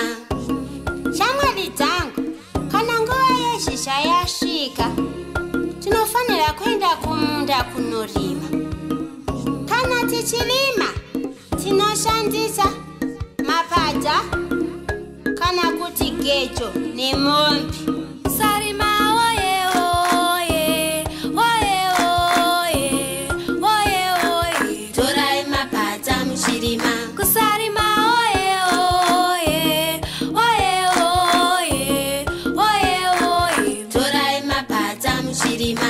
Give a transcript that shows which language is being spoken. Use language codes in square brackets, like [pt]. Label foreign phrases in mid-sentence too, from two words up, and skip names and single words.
[sn] Shamwari dzangu, kana nguva yezhizha yasvika, tinofanira kuenda kumunda kunorima. Kana tichirima, tinoshandisa mapadza kana kuti gejo nemombe. Kusarima oye oye, oye oye, oye oye. Torai mapadza muchirima. Kusarima oye oye, oye oye, oye oye. Torai mapadza muchirima.